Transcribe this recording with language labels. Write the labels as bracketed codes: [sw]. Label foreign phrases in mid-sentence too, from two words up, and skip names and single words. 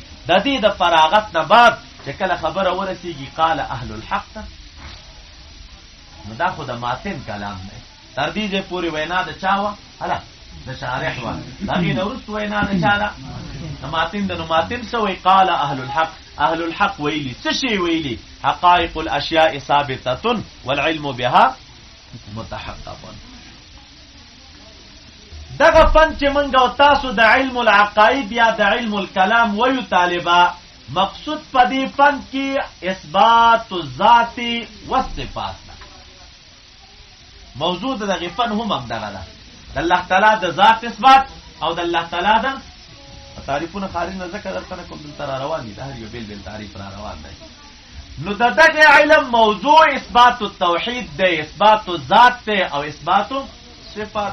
[ps] د دې د فراغت نه بعد چې کله خبره ورسیږي [ar] قال اهل الحق [ps] ته، نو دا خو د ماتن کلام دی. تر دې ځای پورې وینا د چا وه؟ هله د شارح وه. د هغې نه وروسته وینا د چا ده؟ د ماتن ده. نو ماتن څه وایي؟ [ar] قال اهل الحق. اهل الحق [ps] ویلي څه شی ویلي؟ [ar] حقائق الاشیاء ثابته والعلم بها متحقق. [ps] دغه فن چې موږ او تاسو د [ar] علم العقاید [ps] یا د [ar] علم الکلام [ps] ویو طالبا، مقصود په دې فن کې [ar] اثبات الذات والصفات [ps] ده. موضوع دغه فن هم دغه ده، د الله تعالی د ذات اثبات او د الله تعالی د تعریفونه خارج نه ذکر درته کوم دلته روان دي، د هر یو بیل بیل تعریف را روان دی. نو د دغه علم موضوع [ar] اثبات التوحید [ps] دی، [ar] اثبات الذات [ps] دی او [ar] اثبات صفات.